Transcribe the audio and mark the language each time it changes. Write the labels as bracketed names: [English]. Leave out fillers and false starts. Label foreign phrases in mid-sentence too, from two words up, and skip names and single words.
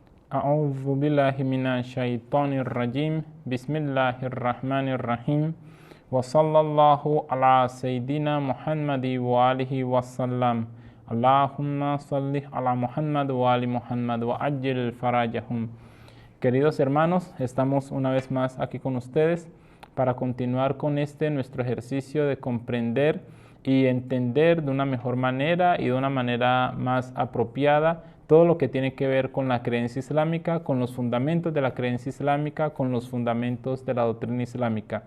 [Arabic] أعوذ بالله من الشيطان الرجيم بسم الله الرحمن الرحيم وصلى الله على سيدنا محمد وآله وسلم اللهم صل على محمد وآل محمد وعجل فرجهم. [Spanish] Queridos hermanos, estamos una vez más aquí con ustedes para continuar con nuestro ejercicio de comprender y entender de una mejor manera y de una manera más apropiada todo lo que tiene que ver con la creencia islámica, con los fundamentos de la creencia islámica, con los fundamentos de la doctrina islámica.